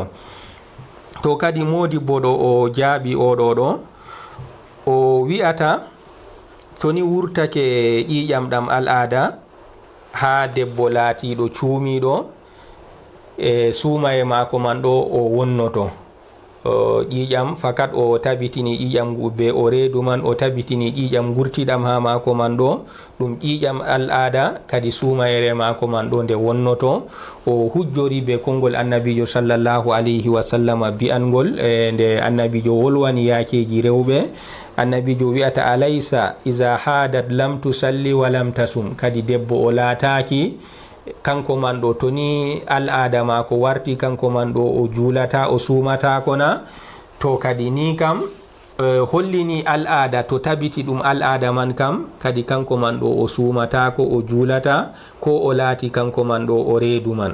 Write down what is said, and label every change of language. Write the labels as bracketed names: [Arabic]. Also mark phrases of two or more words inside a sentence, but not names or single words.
[Fula] to kadi modi boɗo o jaabi oɗo ɗo o wi'ata toni wurtake ƴiƴam ɗam al'ada ha debbo laatiɗo cuumiɗo suumaye maako man ɗo o wonnoto ƴiƴam fakat o tabitini ƴiƴam be o reedu man o tabitini ƴiƴam gurtiɗam ha maako man ɗo ɗum ƴiƴam al'ada, kadi suumayere maako man ɗo nde wonnoto. o hujjori be konngol annabijo [Arabic] صلى الله عليه وسلم [Fula] bi'angol nde annabijo wolwani yaakeji rewɓe. annabijo wi'ata [Arabic] أليس إذا حاضت لم تصل ولم تصم, [Fula] kadi debbo o laataki kanko man ɗo to ni al'ada mako warti kanko man ɗo o juulata o suumata kona. to kadi ni kam hollini al'ada to tabiti ɗum al'ada man kam kadi kanko man ɗo o suumata ko o juulata ko o laati kanko man ɗo o reedu man.